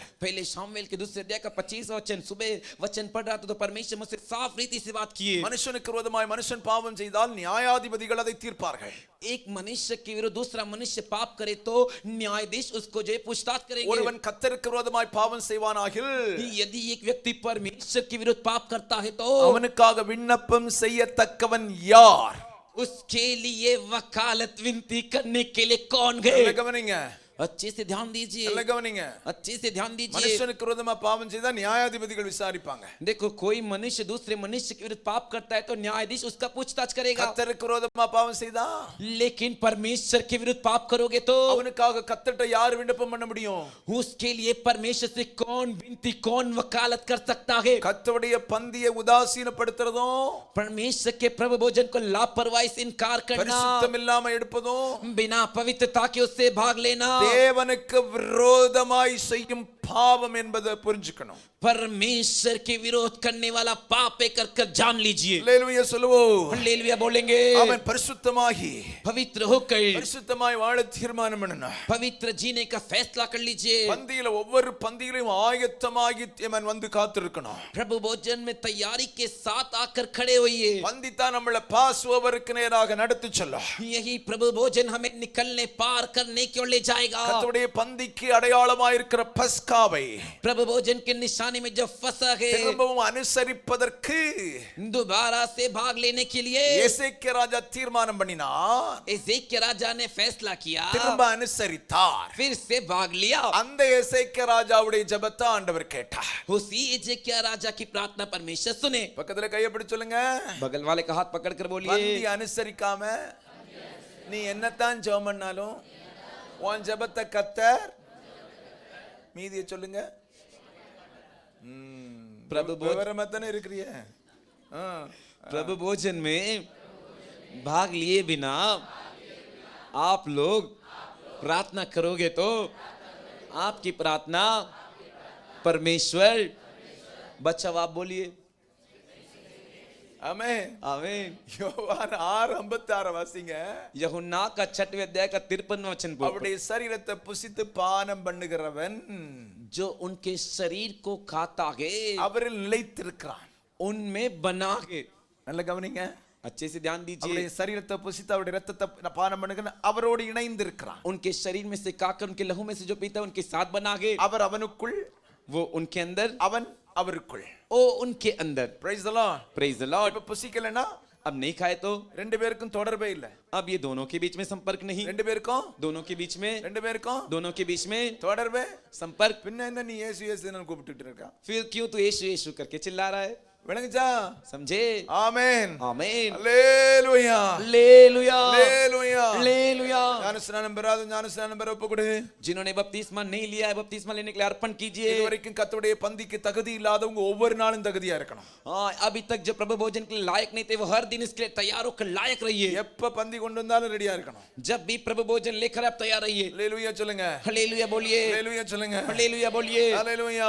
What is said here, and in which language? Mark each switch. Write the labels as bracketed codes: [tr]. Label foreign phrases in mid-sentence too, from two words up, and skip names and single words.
[hi] पहले शामुएल के दूसरे अध्याय का 25वां वचन सुबह वचन पढ़ रहा था तो परमेश्वर मुझसे साफ रीति से बात किए। [ta] மனுஷனுக்கு விரோதமாய் மனுஷன் பாவம் செய்தால் நியாயாதிபதிகள் அதை தீர்ப்பார்கள். [hi] एक मनुष्य के विरुद्ध दूसरा मनुष्य पाप करे तो न्यायाधीश उसको जो है पूछताछ करेंगे। [ta] ஒருவன் கர்த்தருக்கு விரோதமாய் பாவம் செய்வானாகில் [hi] यदि एक व्यक्ति परमेश्वर के विरुद्ध पाप करता है तो [ta] அவனுக்காக விண்ணப்பம் செய்யத்தக்கவன் யார்? [hi] उसके लिए वकालत विनती करने के लिए कौन गए? [ta] கவனிங்க, [hi] अच्छे से ध्यान दीजिए, [ta] கவனிங்க. [hi] अच्छे से ध्यान दीजिए। [ta] மனுஷனுக்கு விரோதமா பாவம் செய்தா நியாயாதிபதிகள் விசாரிப்பாங்க. [hi] देखो कोई मनुष्य दूसरे मनुष्य के विरुद्ध पाप करता है तो न्यायाधीश उसका पूछताछ करेगा। [ta] கர்த்தருக்கு விரோதமா பாவம் செய்தா [hi] लेकिन परमेश्वर के विरुद्ध पाप करोगे तो [ta] அவனுக்காக கர்த்தர்ட்ட யார் விண்ணப்பம் பண்ண முடியும்? [hi] उसके लिए परमेश्वर से कौन विनती कौन वकालत कर सकता है? [ta] கர்த்தருடைய பந்தியை உதாசீனப்படுத்துறதும் [hi] परमेश्वर के प्रभु भोजन को लापरवाही से इनकार करना, [ta] பரிசுத்தம் இல்லாம எடுப்பதும் [hi] बिना पवित्रता के उससे भाग लेना [ta] தேவனுக்கு விரோதமாய் செய்யும் பாவம் என்பதை புரிஞ்சுக்கணும். [hi] परमेश्वर के विरोध करने वाला पाप है कर जान लीजिए। [ta] அல்லேலூயா சொல்லுவோம். [hi] हालेलुया बोलेंगे। [ta] அவன் பரிசுத்தமாகி [hi] पवित्र होकर [ta] பரிசுத்தமாய் வாழ தீர்மானம் பண்ணணும். [hi] पवित्र जीने का फैसला कर लीजिए। [ta] பந்தியில ஒவ்வொரு பந்தியிலும் ஆயத்தமாகி அவன் வந்து காத்திருக்கணும். [hi] प्रभु भोजन में तैयारी के साथ आकर खड़े होइए। [ta] பந்தி தான் நம்மள பாஸ் ஓவருக்கு நேராக நடத்தி செல்லும். [hi] यही प्रभु भोजन हमें निकलने पार करने की ओर ले जाएगा। [ta] கர்த்தருடைய பந்திக்கு அடையாளமாய் இருக்கிற பஸ்காவை [hi] प्रभु भोजन के निशानी में जो फंसा है [ta] திரும்பவும் அனுசரிப்பதற்கு [hi] दोबारा से भाग लेने के लिए [ta] எசேக்கியா ராஜா தீர்மானம் பண்ணினார். [hi] एजेकिया राजा ने फैसला किया, [ta] திரும்ப அனுசரித்தார். [hi] फिर से भाग लिया। [ta] அந்த எசேக்கியா ராஜாவுடைய ஜெபத்தை ஆண்டவர் கேட்டார். [hi] उसी एजेकिया राजा की प्रार्थना परमेश्वर सुने। [ta] பக்கத்துல கையை பிடிச்சு சொல்லுங்க, [hi] बगल वाले का हाथ पकड़ कर [ta] பந்தி [hi] बोलिए, [ta] அனுசரிக்காம நீ என்னத்தான் ஜெபம் பண்ணாலும் உன் ஜெபத்தை கர்த்தர் மீதியை சொல்லுங்க. [hi] प्रभु भोजन [ta] விவரமாத்தானே இருக்கிறிய. [hi] प्रभु भोजन में भाग लिए बिना आप लोग प्रार्थना करोगे तो आपकी प्रार्थना परमेश्वर बचाओ। आप बोलिए [ta] ஆமென். [hi] आमीन। [ta] யோவான் 6:56 வாசிங்க. [hi] यूहन्ना का 6वें अध्याय का 53वां वचन बोलता है, [ta] அவருடைய சரீரத்தை புசித்து பானம் பண்ணுகிறவன் [hi] जो उनके शरीर को खाता है [ta] அவரில் நிலைத்திருக்கிறான். [hi] उनमें बना है। [ta] நல்ல கவனிங்க, [hi] अच्छे से ध्यान दीजिए। [ta] அவருடைய சரீரத்தை புசித்து அவருடைய ரத்தத்தை பானம் பண்ணுகிற அவரோடு இணைந்து இருக்கிறான். [hi] उनके शरीर में से खाकर उनके लहू में से जो पीता है उनके साथ बना है। [ta] அவர் அவனுக்குள், [hi] वो उनके अंदर, [ta] அவன் அவருக்குள். [hi] ओ उनके अंदर। [en] praise the Lord. praise the Lord. [ta] இப்ப புசிக்கலனா [hi] अब नहीं खाए तो [ta] ரெண்டு பேருக்கும் தொடர்பே இல்ல. [hi] अब ये दोनों के बीच में संपर्क नहीं, [ta] ரெண்டு பேருக்கும் [hi] दोनों के बीच में, [ta] ரெண்டு பேருக்கும் [hi] दोनों के बीच में [ta] தொடர்பே. [hi] संपर्क। [ta] பின்ன என்ன நீ இயேசு இயேசுன்னு கூப்பிட்டுட்டு இருக்க? [hi] फिर क्यों तू यीशु यीशु करके चिल्ला रहा है? [ta] விளங்குச்சா? [hi] समझे? [ta] ஆமென். [hi] आमीन। [ta] அல்லேலூயா. [hi] हालेलुया [ta] அல்லேலூயா. [hi] हालेलुया। [ta] ஞானஸ்நானம் பெறாத ஞானஸ்நானம் பெற ஒப்புக்கொடு. [hi] जिन्होंने बपतिस्मा नहीं लिया है बपतिस्मा लेने के लिए अर्पण कीजिए। [ta] இதுவரைக்கும் கர்த்தருடைய பந்திக்கு தகுதி இல்லாதவங்க ஒவ்வொரு நாளும் தகுதியா இருக்கணும். [hi] हाँ, अभी तक जो प्रभु भोजन के लिए लायक नहीं थे वो हर दिन इसके लिए तैयार होकर लायक रहिए। [ta] எப்ப பந்தி கொண்டு வந்தாலும் ரெடியா இருக்கணும். [hi] जब भी प्रभु भोजन लेकर आप तैयार रहिए। [ta] அல்லேலூயா சொல்லுங்க. [hi] हालेलुया बोलिए, [ta] அல்லேலூயா சொல்லுங்க. [hi] हालेलुया बोलिए, [ta] அல்லேலூயா.